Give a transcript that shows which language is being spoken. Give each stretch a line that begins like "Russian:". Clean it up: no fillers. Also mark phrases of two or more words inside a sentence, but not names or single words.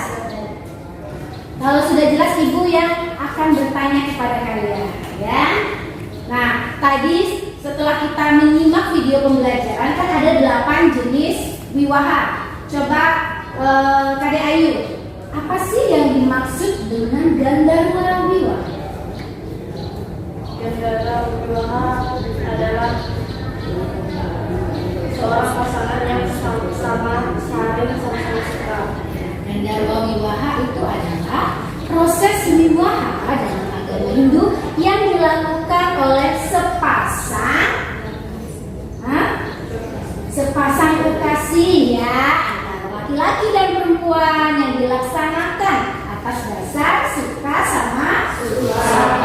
Indonesian: Kalau sudah jelas, ibu yang akan bertanya kepada kalian ya. Nah, tadi setelah kita menyimak video pembelajaran kan ada 8 jenis wiwaha. Coba Kadek Ayu, apa sih yang dimaksud dengan Gandharwa wiwaha? Gandharwa wiwaha adalah seorang pasangan yang sama saling suka. Gandharwa wiwaha itu adalah proses wiwaha dalam agama Hindu yang dilakukan oleh sepasang kekasih ya antara laki-laki dan perempuan yang dilaksanakan atas dasar suka sama suka.